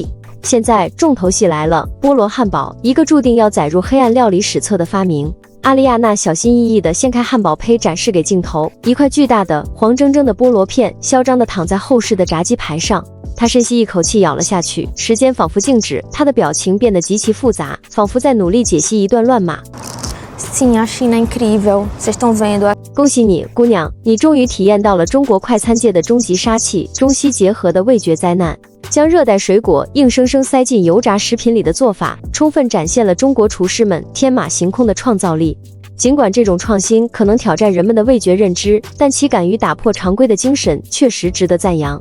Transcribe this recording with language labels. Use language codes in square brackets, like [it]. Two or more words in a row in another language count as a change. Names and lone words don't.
[zh] 现在重头戏来了，菠萝汉堡，一个注定要载入黑暗料理史册的发明。阿丽亚娜小心翼翼地掀开汉堡胚，展示给镜头，一块巨大的黄铮铮的菠萝片嚣张地躺在厚实的炸鸡排上。她深吸一口气，咬了下去，时间仿佛静止，她的表情变得极其复杂，仿佛在努力解析一段乱码。 [pt] Sim, a China é incrível. Vocês estão vendo? [zh] 恭喜你，姑娘，你终于体验到了中国快餐界的终极杀器，中西结合的味觉灾难。将热带水果硬生生塞进油炸食品里的做法，充分展现了中国厨师们天马行空的创造力。尽管这种创新可能挑战人们的味觉认知，但其敢于打破常规的精神确实值得赞扬。